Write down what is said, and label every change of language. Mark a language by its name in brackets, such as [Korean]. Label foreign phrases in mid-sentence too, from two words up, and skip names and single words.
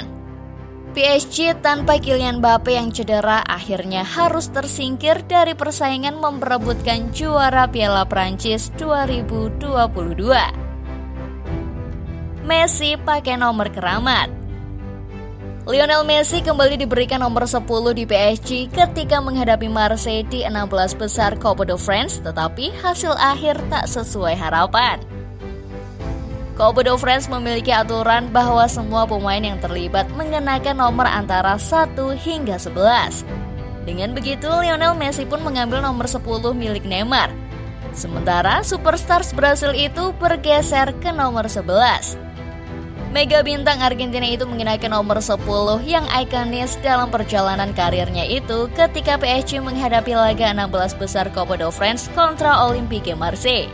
[Indonesian] PSG tanpa Kylian Mbappe yang cedera akhirnya harus tersingkir dari persaingan memperebutkan juara Piala Prancis 2022. Messi pakai nomor keramat. Lionel Messi kembali diberikan nomor 10 di PSG ketika menghadapi Marseille di 16 besar Coupe de France, tetapi hasil akhir tak sesuai harapan. Coupe de France memiliki aturan bahwa semua pemain yang terlibat mengenakan nomor antara 1 hingga 11. Dengan begitu, Lionel Messi pun mengambil nomor 10 milik Neymar. Sementara superstars Brasil itu bergeser ke nomor 11. Mega bintang Argentina itu mengenakan nomor 10 yang ikonis dalam perjalanan karirnya itu ketika PSG menghadapi laga 16 besar Coupe de France kontra Olympique Marseille.